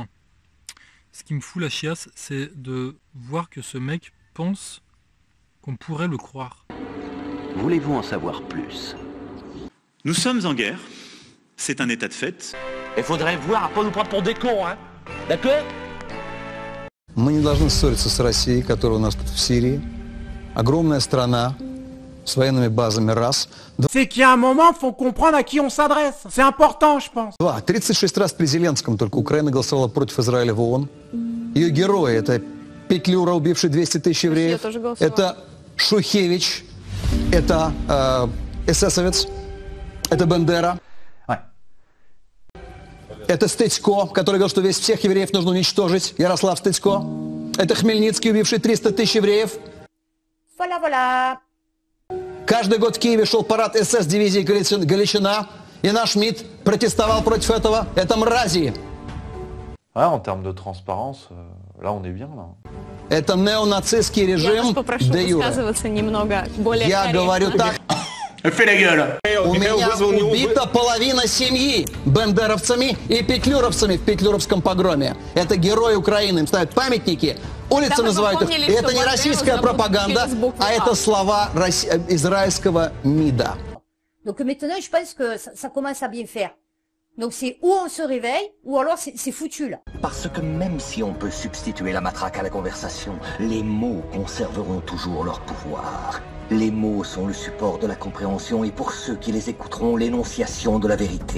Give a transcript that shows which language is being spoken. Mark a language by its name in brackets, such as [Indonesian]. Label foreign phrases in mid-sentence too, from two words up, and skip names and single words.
[French] Ce qui me fout la chiasse, c'est de voir que ce mec pense qu'on pourrait le croire. Voulez-vous en savoir plus? Nous sommes en guerre. C'est un état de fait. Il faudrait voir à pas nous prendre pour des cons, hein. D'accord? [Russian] Мы не должны ссориться с Россией, которая у нас тут в Сирии. Огромная страна с военными базами, раз. [French] C'est qu'il y a un moment, faut comprendre à qui on s'adresse. C'est important, je pense. [Russian] 36 раз при Зеленском только Украина голосовала против Израиля в ООН. Ее герои — это Петлюра, убивший 200 тысяч евреев. Это Шухевич, это эсэсовец, это Бендера. Это Стыцко, который говорил, что всех евреев нужно уничтожить. Ярослав Стыцко. Это Хмельницкий, убивший 300 тысяч евреев. [French] Voilà. [Russian] Каждый год в Киеве шел парад СС дивизии Галичина. И наш МИД протестовал против этого. Это мрази. [French] Ouais, en termes de transparence, là on est bien là. [Russian] Это неонацистский режим де юре. Я говорю так. У меня убита половина семьи бендеровцами и петлюровцами в петлюровском погроме. Это герои Украины. Им ставят памятники, улицы называют их. И это не российская пропаганда, а это слова израильского МИДа. [French] Donc maintenant, je pense que ça commence à bien faire. Donc c'est ou on se réveille, ou alors c'est foutu là. Parce que même si on peut substituer la matraque à la conversation, les mots conserveront toujours leur pouvoir. Les mots sont le support de la compréhension et pour ceux qui les écouteront, l'énonciation de la vérité.